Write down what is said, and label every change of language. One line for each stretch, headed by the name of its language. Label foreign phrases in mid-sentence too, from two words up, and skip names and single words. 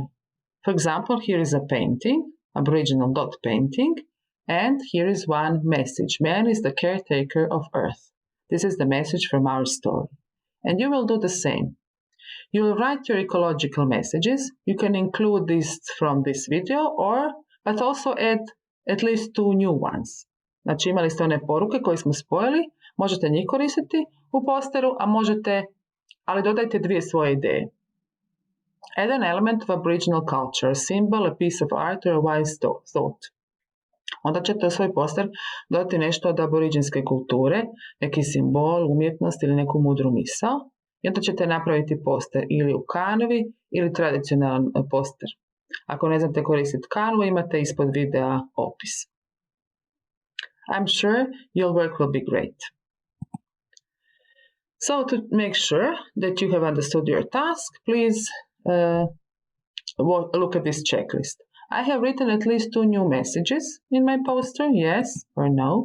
English: For example, here is a painting, Aboriginal dot painting, and here is one message. Man is the caretaker of Earth. This is the message from our story. And you will do the same. You will write your ecological messages. You can include this from this video, but also add at least 2 new ones.
Croatian: Znači imali ste one poruke koje smo spojili, možete njih koristiti u posteru, ali dodajte 2 svoje ideje.
English: Add an element of Aboriginal culture, a symbol, a piece of art or a wise thought.
Croatian: Onda ćete u svoj poster dodati nešto od aboriđinske kulture, neki simbol, umjetnost ili neku mudru misao. I onda ćete napraviti poster ili u Canvi ili tradicionalan poster. Ako ne znate koristiti Canvu, imate ispod videa opis.
English: I'm sure your work will be great. So to make sure that you have understood your task, please look at this checklist. I have written at least 2 new messages in my poster, yes or no.